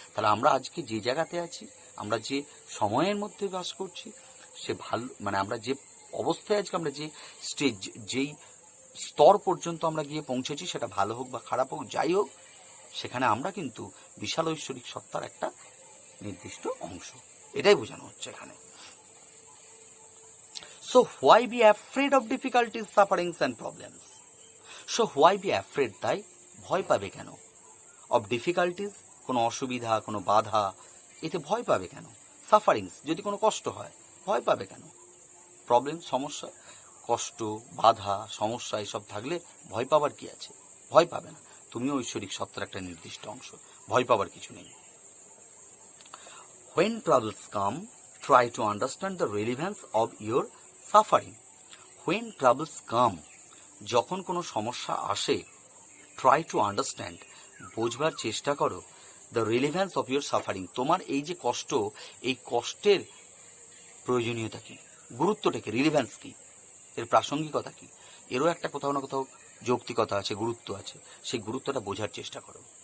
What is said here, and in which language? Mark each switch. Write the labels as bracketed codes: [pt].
[bn] তাহলে আমরা আজকে যে জায়গাতে আছি, আমরা যে সময়ের মধ্যে বাস করছি, সে ভালো, মানে আমরা যে অবস্থায় আজকে, আমরা যে স্টেজ, যেই স্তর পর্যন্ত আমরা গিয়ে পৌঁছেছি, সেটা ভালো হোক বা খারাপ হোক যাই হোক, সেখানে আমরা কিন্তু বিশাল ঐশ্বরিক সত্তার একটা নির্দিষ্ট অংশ, এটাই বোঝানো হচ্ছে এখানে। [en] So why be afraid of difficulties, sufferings and problems? So why be afraid, [bn] তাই ভয় পাবে কেন? [en] Of difficulties, [bn] কোনো অসুবিধা, কোনো বাধা, এতে ভয় পাবে কেন? Sufferings, যদি কোনো কষ্ট হয়, ভয় পাবে কেন? প্রবলেম, সমস্যা, কষ্ট, বাধা, সমস্যা এসব থাকলে ভয় পাবার কি আছে? ভয় পাবে না, তুমিও ঐশ্বরিক সত্তার একটা নির্দিষ্ট অংশ, ভয় পাবার কিছু নেই। [en] When troubles come, try to understand the relevance of your suffering. When troubles come, [bn] যখন কোনো সমস্যা আসে, [en] try to understand, [bn] বোঝবার চেষ্টা করো, [en] the relevance of your suffering, [bn] তোমার এই যে কষ্ট, এই কষ্টের প্রয়োজনীয়তা কি, গুরুত্বটা কি, রিলেভেন্স কি, এর প্রাসঙ্গিকতা কি, এরও একটা কোথাও না কোথাও যৌক্তিকতা আছে, গুরুত্ব আছে, সেই গুরুত্বটা বোঝার চেষ্টা করো।